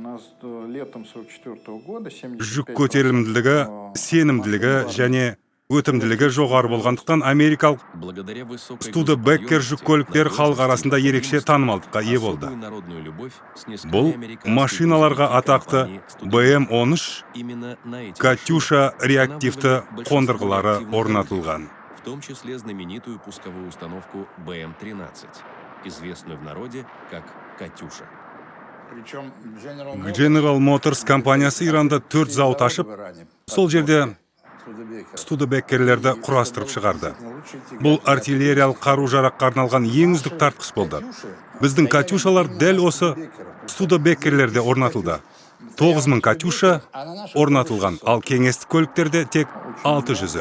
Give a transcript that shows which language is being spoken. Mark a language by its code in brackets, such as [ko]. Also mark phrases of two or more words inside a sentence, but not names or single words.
[kk] Жүк көтерілімділігі, сенімділігі және өтімділігі жоғары болғандықтан америкалық Studebaker жүк көліктері халық арасында ерекше танымалдыққа ие болды. Бұл машиналарға атақты БМ-13 Катюша реактивті қондырғылары орнатылған. [ru] В том числе знаменитую пусковую установку БМ-13, известную в народе как «Катюша». [kk] General Motors компаниясы Иранда 4 зауыт ашып, сол жерде Studebakерлерді құрастырып шығарды. Бұл артиллериялық қару-жараққа арналған ең үздік тартқыш болды. Біздің «Катюшалар» дәл осы Studebakерлерде орнатылды. 9000 «Катюша» орнатылған, ал кеңестік көліктерде тек 600-і.